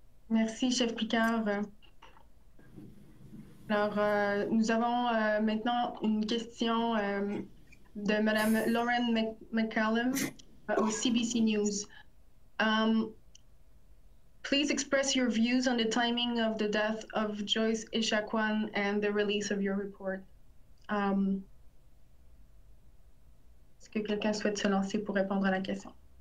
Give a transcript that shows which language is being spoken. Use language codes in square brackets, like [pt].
[fr] Merci, Chef Picard. Alors, nous avons maintenant une question de Mme Lauren McCallum au CBC News. [en] Please express your views on the timing of the death of Joyce Echaquan and the release of your report. [fr] Est-ce que quelqu'un souhaite se lancer pour répondre à la question?